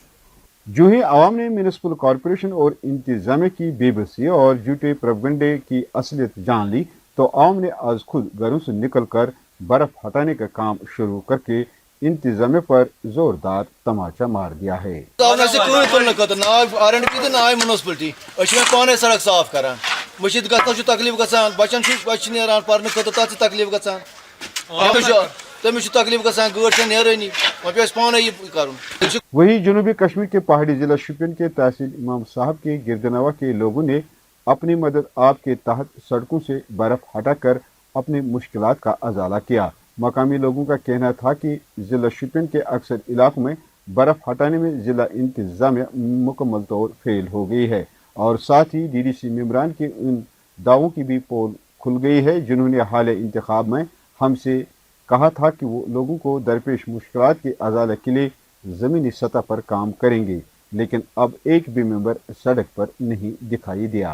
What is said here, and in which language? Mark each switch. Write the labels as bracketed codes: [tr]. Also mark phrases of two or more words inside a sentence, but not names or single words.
[ur] جوں ہی عوام نے میونسپل کارپوریشن اور انتظامیہ کی بے بسی اور جھوٹے پروپیگنڈے کی اصلیت جان لی تو عوام نے آج خود گھروں سے نکل کر برف ہٹانے کا کام شروع کر کے انتظامیہ پر زوردار طمانچہ مار دیا ہے. [ks] पाने सड़क साफ करान मशीद तकलीफ गसान बचन बच्चे नेरान पर्न खतर तकलीफ गसान तमिस तकलीफ गसान गाड़ नेरानी पे पाने ये कर। [ur] وہی جنوبی کشمیر کے پہاڑی ضلع شوپیان کے تحصیل امام صاحب کے گرد و نواح کے لوگوں نے اپنی مدد آپ کے تحت سڑکوں سے برف ہٹا کر اپنی مشکلات کا ازالہ کیا. مقامی لوگوں کا کہنا تھا کہ ضلع شوپیان کے اکثر علاقوں میں برف ہٹانے میں ضلع انتظامیہ مکمل طور فیل ہو گئی ہے اور ساتھ ہی ڈی ڈی سی ممبران کے ان دعووں کی بھی پول کھل گئی ہے جنہوں نے حال انتخاب میں ہم سے کہا تھا کہ وہ لوگوں کو درپیش مشکلات کے ازالے کے لیے زمینی سطح پر کام کریں گے، لیکن اب ایک بھی ممبر سڑک پر نہیں دکھائی دیا.